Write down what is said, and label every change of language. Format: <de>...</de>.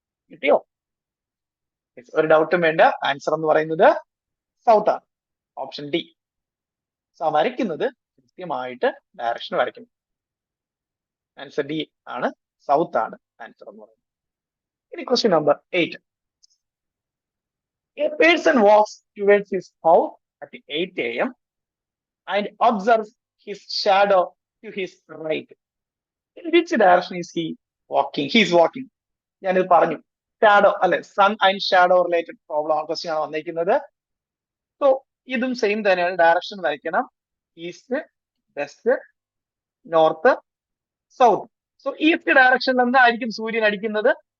<ml>കിട്ടിയോ? ഒരു ഡൗട്ടും വേണ്ട, ആൻസർ എന്ന് പറയുന്നത് സൗത്ത് ആണ്, ഓപ്ഷൻ ഡി. സോ വരയ്ക്കുന്നത് കൃത്യമായിട്ട് ഡയറക്ഷൻ വരയ്ക്കുന്നു. ആൻസർ ഡി ആണ്, സൗത്ത് ആണ് ആൻസർ എന്ന് പറയുന്നത്. ഇനി question number 8.</ml> <en>A person walks towards his house at 8 a.m. and observes his shadow to his right. In which direction is he walking? He is walking.</en> <ml>ഞാനിത് പറഞ്ഞു, shadow അല്ലെ, sun and shadow related problem question ആണ് വന്നിരിക്കുന്നത്. So ഇതും same തന്നെയാണ്, direction വരയ്ക്കണം. East west, north, south. So east ഡയറക്ഷനിൽ എന്തായിരിക്കും സൂര്യൻ അടിക്കുന്നത്?</ml>